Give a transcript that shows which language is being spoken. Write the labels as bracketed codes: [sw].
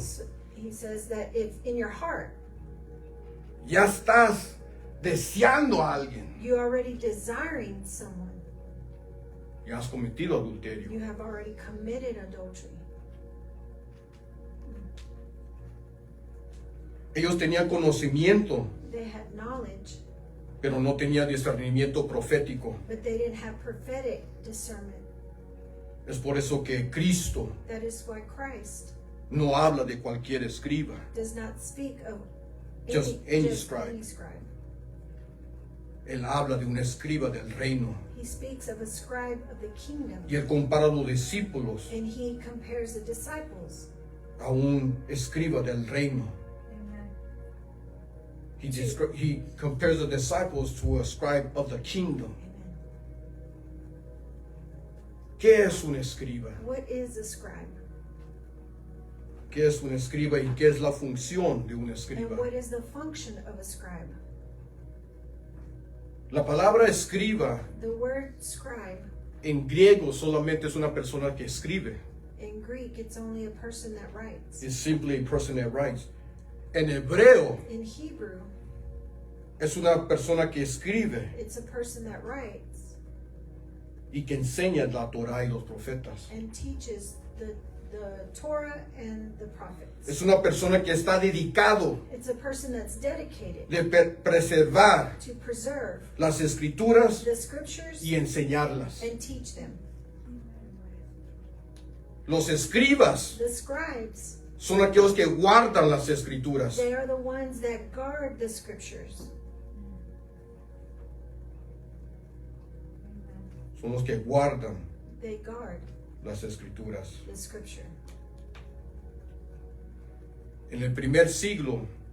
[en] So he says that if in your heart [es] ya estás deseando a alguien, [en] you're already desiring someone, [es] ya has cometido adulterio. [en] you have already committed adultery. [es] Ellos tenían conocimiento, [en] They had knowledge, [es] pero no tenían discernimiento profético. [en] but they didn't have prophetic discernment. [es] Es por eso que Cristo [en] That is why Christ [es] no habla de cualquier escriba. [en] does not speak of Just any just scribe. any scribe. [es] Él habla de un escriba del reino. [en] He speaks of a scribe of the kingdom, [es] Y él compara a los discípulos [en] and he compares the disciples. [es] a un escriba del reino. [en] Amen. He compares the disciples to a scribe of the kingdom. Amen. [es] ¿Qué es un escriba? [en] What is a scribe? [es] ¿Qué es un escriba y qué es la función de un [en] And [es] escriba? [en] what is the function of a scribe? [es] La palabra escriba [en] The word scribe, [es] en griego solamente es una persona que escribe. [en] in Greek, it's only a person that writes. It's simply a person that writes. [es] En hebreo [en] In Hebrew, [es] es una persona que escribe [en] it's a person that writes [es] y que enseña la Torah y los profetas. [en] and teaches the Torah and the prophets. [es] Es una persona que está dedicado [en] It's a person that's dedicated [es] de preservar [en] to preserve [es] las escrituras [en] the scriptures [es] y enseñarlas. [en] and teach them. [es] Los escribas [en] The scribes, [es] son aquellos que guardan las escrituras. [en] they are the ones that guard the scriptures. [es] Son los que guardan [en] They guard [es] las escrituras. [en] the scripture. [es] En el primer siglo